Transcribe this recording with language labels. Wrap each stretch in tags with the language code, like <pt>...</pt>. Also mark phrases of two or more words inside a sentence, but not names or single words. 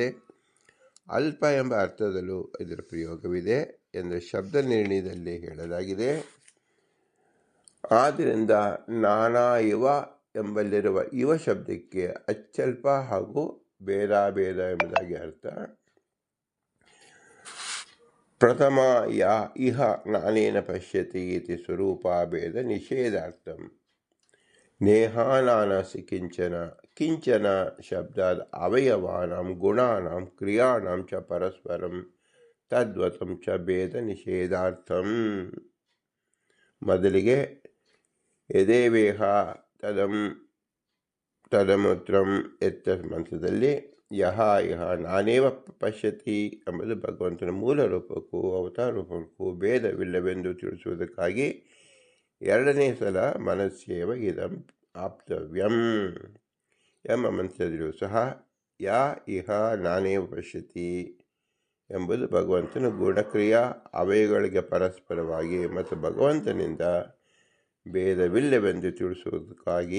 <kn>ಅಲ್ಪ ಎಂಬ ಅರ್ಥದಲ್ಲೂ ಇದರ ಪ್ರಯೋಗವಿದೆ ಎಂದು ಶಬ್ದ ನಿರ್ಣಯದಲ್ಲಿ ಹೇಳಲಾಗಿದೆ. ಆದ್ದರಿಂದ</kn> <sa>ನಾನಾ ಇವ</sa> <kn>ಎಂಬಲ್ಲಿರುವ ಇವ ಶಬ್ದಕ್ಕೆ ಅತ್ಯಲ್ಪ ಹಾಗೂ ಭೇದ ಎಂಬುದಾಗಿ ಅರ್ಥ.</kn> <sa>ಪ್ರಥಮ ಯಾ ಇಹ ನಾನೇನ ಪಶ್ಯತಿ ಇತಿ ಸ್ವರೂಪಾಭೇದ ನಿಷೇಧಾರ್ಥಂ ನೇಹಾನಾನಸಿ ಕಿಂಚನ ಕಿಂಚನ ಶಬ್ದಾದ ಅವಯವಾನಾಂ ಗುಣಾನಾಂ ಕ್ರಿಯಾಣಾಂ ಚ ಪರಸ್ಪರಂ ತದ್ವತಂ ಚ ಭೇದ ನಿಷೇಧಾರ್ಥಂ.</sa> <kn>ಮೊದಲಿಗೆ</kn> <sa>ಯದೇವೇಹ ತದಮೂತ್ರಂ</sa> <kn>ಎತ್ತ ಮಂತ್ರದಲ್ಲಿ</kn> <sa>ಯಹ ಇಹ ನಾನೇವ ಪಶ್ಯತಿ</sa> <kn>ಎಂಬುದು ಭಗವಂತನ ಮೂಲ ರೂಪಕ್ಕೂ ಅವತಾರ ರೂಪಕ್ಕೂ ಭೇದವಿಲ್ಲವೆಂದು ತಿಳಿಸುವುದಕ್ಕಾಗಿ ಎರಡನೇ ಸಲ</kn> <sa>ಮನಸ್ಸೇವ ಇದಂ ಆಪ್ತವ್ಯಂ</sa> <kn>ಎಂಬ ಮಂತ್ರದಲ್ಲಿಯೂ ಸಹ</kn> <sa>ಯಾ ಇಹ ನಾನೇವ ಪಶ್ಯತಿ</sa> <kn>ಎಂಬುದು ಭಗವಂತನ ಗುಣಕ್ರಿಯಾ ಅವಯಗಳಿಗೆ ಪರಸ್ಪರವಾಗಿ ಮತ್ತು ಭಗವಂತನಿಂದ ಭೇದವಿಲ್ಲವೆಂದು ತಿಳಿಸುವುದಕ್ಕಾಗಿ.</kn>